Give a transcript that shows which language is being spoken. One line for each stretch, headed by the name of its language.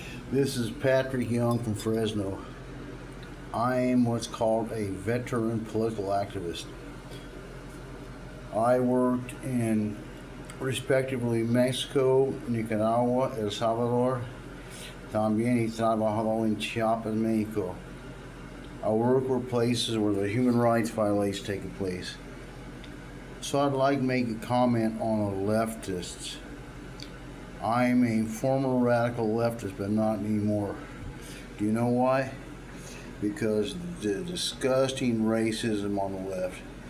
English: This is Patrick Young from Fresno. I am what's called a veteran political activist. I worked in respectively Mexico, Nicaragua, El Salvador.
Spanish: También he trabajado en Chiapas, Mexico.
English: I work with places where the human rights violations taking place. So I'd like to make a comment on the leftists. I'm a former radical leftist, but not anymore. Do you know why? Because the disgusting racism on the left.